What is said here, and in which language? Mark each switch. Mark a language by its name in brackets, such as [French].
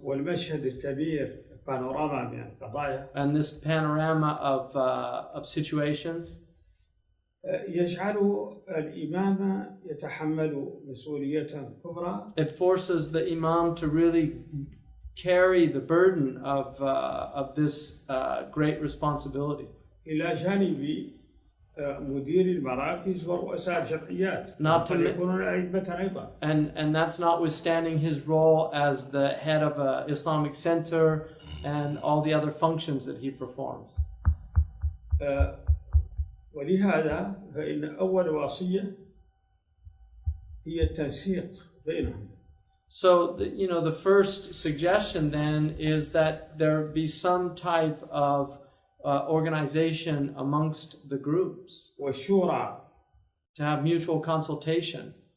[Arabic] والمشهد الكبير بانوراما من القضايا. [English] And this panorama of situations. [Arabic] يجعل الإمام يتحمل مسؤولية كبرى. [English] It forces the Imam to really carry the burden of this great responsibility. [Arabic] إلى جانب مدير المراكز ورؤساء الجمعيات. يكونون أئمة أيضا. [English] And that's notwithstanding his role as the head of an Islamic center and all the other functions that he performs. [Arabic] ولهذا فإن أول وصية هي التنسيق بينهم. [English] So the first suggestion then is that there be some type of organization amongst the groups. [Arabic] والشورى. [English] To have mutual consultation.